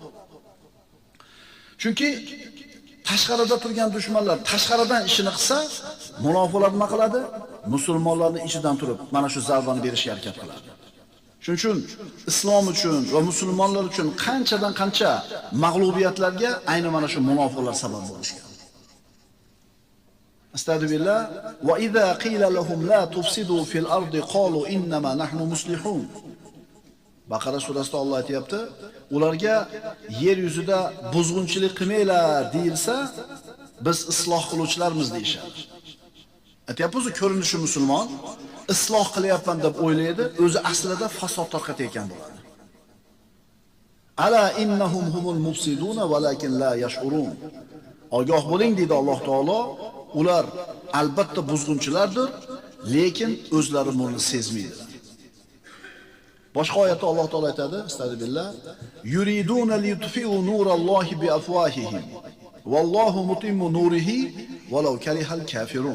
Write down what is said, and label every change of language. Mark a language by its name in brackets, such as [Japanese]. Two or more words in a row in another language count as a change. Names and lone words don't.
[Uzbek] Chunki tashqarida turgan dushmanlar tashqaridan ishini qilsa, munofiqlar nima qiladi? Musulmonlarning ichidan turib mana shu zarbani berishga harakat qiladi. Shuning uchun islom uchun va musulmonlar uchun qanchadan qancha mag'lubiyatlarga ayni mana shu munofiqlar sabab bo'lishgan. [Arabic] أستغفر الله وإذا قيل لهم لا تفسدوا في الأرض قالوا إنما نحن مصلحون. [Uzbek] Baqara surasida Alloh aytayapti, ularga yer yuzida buzg'unchilik qilmanglar deyilsa, biz isloh qiluvchilarmiz deyshadi. Aytayapmiz, ko'rinishi musulmon, isloh qilyapman deb o'ylaydi, o'zi aslida fasod tarqatayotgan bo'ladi. [Arabic] ألا إنهم هم المفسدون ولكن لا يشعرون. [Uzbek] Ogoh bo'ling deydi [Arabic] الله تعالى, [Uzbek] ular albatta buzg'unchilardir, lekin o'zlari buni sezmaydilar. Boshqa oyatda [Arabic] الله تعالى [Uzbek] aytadi, astagfirullah, [Arabic] يريدون ليطفئوا نور الله بأفواههم والله متم نوره ولو كره الكافرون.